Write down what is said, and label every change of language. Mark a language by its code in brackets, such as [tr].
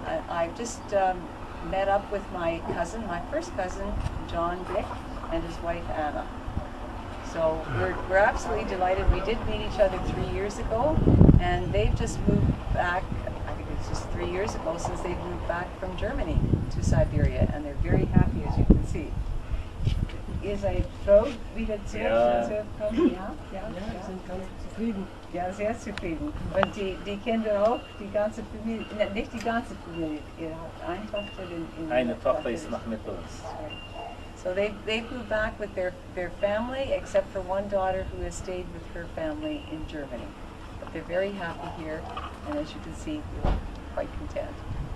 [en] I've just met up with my cousin, my first cousin, John Dick, and his wife Anna. So we're absolutely delighted. We did meet each other 3 years ago, and they've just moved back, I think it's just 3 years ago since they've moved back from Germany to Siberia, and they're very happy, as you can see. [de] Ihr seid froh, wieder zurückzukommen? Ja, wir sind ganz zufrieden. Ja, sehr zufrieden. Und die Kinder auch, die ganze Familie, nicht die ganze Familie, ihr habt einfach eine Tochter ist noch mit uns. [en] So they've moved back with their family, except for one daughter who has stayed with her family in Germany. But they're very happy here, and as you can see, we're quite content.